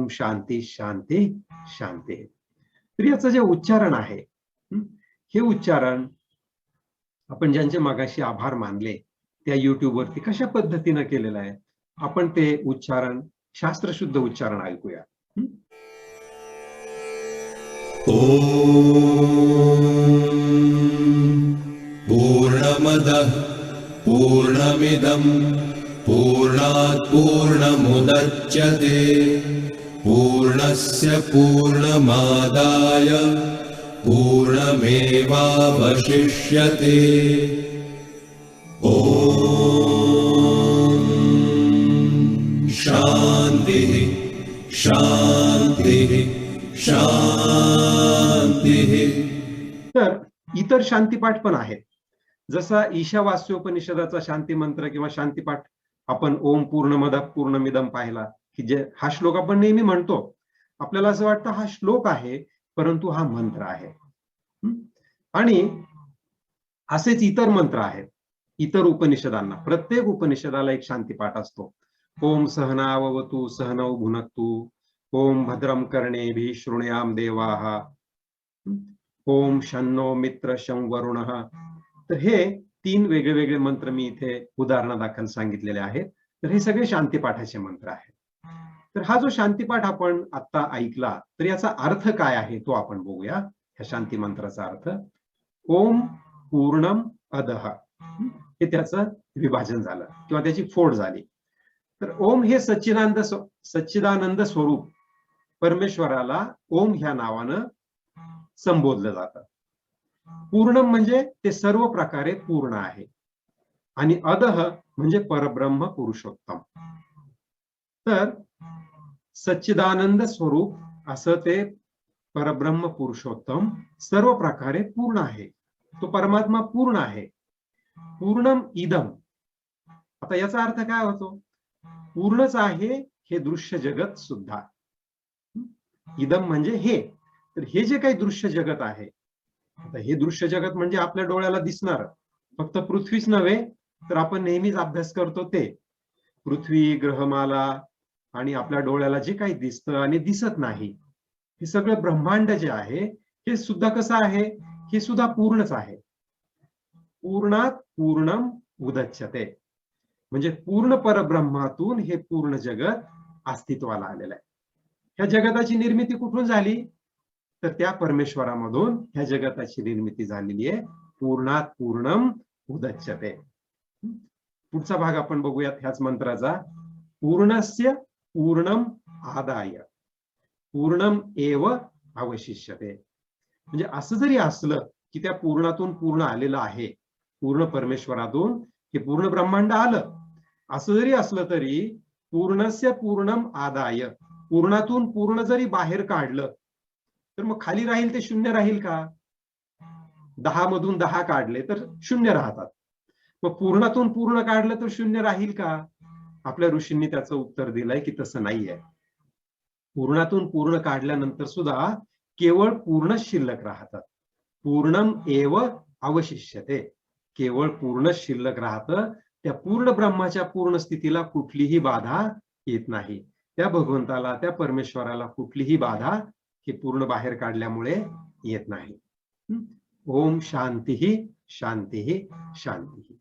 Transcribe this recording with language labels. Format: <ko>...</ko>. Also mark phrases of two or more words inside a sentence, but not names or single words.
<sa>ओम शांती शांती शांती.</sa> <mr>तर याचं जे उच्चारण आहे, हे उच्चारण आपण ज्यांचे मगाशी आभार मानले त्या युट्यूबवरती कशा पद्धतीनं केलेलं आहे, आपण ते उच्चारण, शास्त्रशुद्ध उच्चारण ऐकूया.</mr> <sa>पूर्णमदः पूर्णमिदं पूर्णात् पूर्णमुदच्यते पूर्णस्य पूर्णमादाय पूर्णमेवावशिष्यते. ॐ शान्तिः शान्तिः शान्तिः.</sa> <mr>तर इतर शांतिपाठ पण आहेत. जसा ईशावास्योपनिषदाचा शांती मंत्र किंवा शांतिपाठ आपण</mr> <sa>ओम पूर्णमदः पूर्णमिदं</sa> <mr>पाहिला, की जे हा श्लोक आपण नेहमी म्हणतो. आपल्याला असं वाटतं हा श्लोक आहे, परंतु हा मंत्र आहे. आणि असेच इतर मंत्र आहेत. इतर उपनिषदांना, प्रत्येक उपनिषदाला एक शांतिपाठ असतो.</mr> <sa>ओम सहनाववतु सहनौ भुनक्तु, ओम भद्रं कर्णेभिः शृणुयाम देवाः, ओम शन्नो मित्र शं वरुणः.</sa> <mr>तर हे 3 वेगळे मंत्र मी इथे उदाहरणादाखल सांगितलेले आहेत. तर हे सगळे शांतिपाठाचे मंत्र आहेत. तर हा जो शांतिपाठ आपण आता ऐकला, तर याचा अर्थ काय आहे तो आपण बघूया. ह्या शांती मंत्राचा अर्थ</mr> <sa>ओम पूर्णम अदः,</sa> <mr>हे त्याचं विभाजन झालं किंवा त्याची फोड झाली. तर ओम हे सच्चिदानंद स्वरूप परमेश्वराला ओम ह्या नावानं संबोधलं जातं. पूर्णम म्हणजे ते सर्व प्रकारे पूर्ण आहे, आणि अदह म्हणजे परब्रह्म पुरुषोत्तम. तर सच्चिदानंद स्वरूप असं ते परब्रह्म पुरुषोत्तम सर्व प्रकारे पूर्ण आहे. तो परमात्मा पूर्ण आहे.</mr> <sa>पूर्णम इदम,</sa> <mr>आता याचा अर्थ काय होतो? पूर्णच आहे हे दृश्य जगत सुद्धा. इदम म्हणजे हे. तर हे जे काही दृश्य जगत आहे, आता हे दृश्य जगत म्हणजे आपल्या डोळ्याला दिसणार, फक्त पृथ्वीच नव्हे, तर आपण नेहमीच अभ्यास करतो ते पृथ्वी, ग्रहमाला आणि आपल्या डोळ्याला जे काही दिसतं आणि दिसत नाही, हे सगळं ब्रह्मांड जे आहे हे सुद्धा कसं आहे? हे सुद्धा पूर्णच आहे.</mr> <sa>पूर्णात पूर्णम उदच्यते,</sa> <mr>म्हणजे पूर्ण परब्रह्मातून हे पूर्ण जगत अस्तित्वाला आलेलं आहे. ह्या जगताची निर्मिती कुठून झाली? तर त्या परमेश्वरामधून ह्या जगताची निर्मिती झालेली आहे.</mr> <sa>पूर्णात पूर्णम उदच्यते.</sa> <mr>पुढचा भाग आपण बघूयात ह्याच मंत्राचा.</mr> <sa>पूर्णस्य पूर्णम आदाय पूर्णम एव अवशिष्यते.</sa> <mr>म्हणजे असं जरी असलं की त्या पूर्णातून पूर्ण आलेलं आहे, पूर्ण परमेश्वरातून हे पूर्ण ब्रह्मांड आलं, असं जरी असलं तरी</mr> <sa>पूर्णस्य पूर्णम आदाय,</sa> <mr>पूर्णातून पूर्ण जरी बाहेर काढलं तर मग खाली राहील ते शून्य राहील का? 10 मधून 10 काढले तर शून्य राहतात. मग पूर्णातून पूर्ण काढलं तर शून्य राहील का? आपल्या ऋषींनी त्याचं उत्तर दिलंय की तसं नाहीये. पूर्णातून पूर्ण काढल्यानंतर सुद्धा केवळ पूर्ण शिल्लक राहतात.</mr> <sa>पूर्णम एव अवशिष्यते,</sa> <mr>केवळ पूर्ण शिल्लक राहतं. त्या पूर्ण ब्रह्माच्या पूर्ण स्थितीला कुठलीही बाधा येत नाही. त्या भगवंताला, त्या परमेश्वराला कुठलीही बाधा हे पूर्ण बाहेर काढल्यामुळे येत नाही.</mr> <sa>ओम शांती शांती शांती.</sa>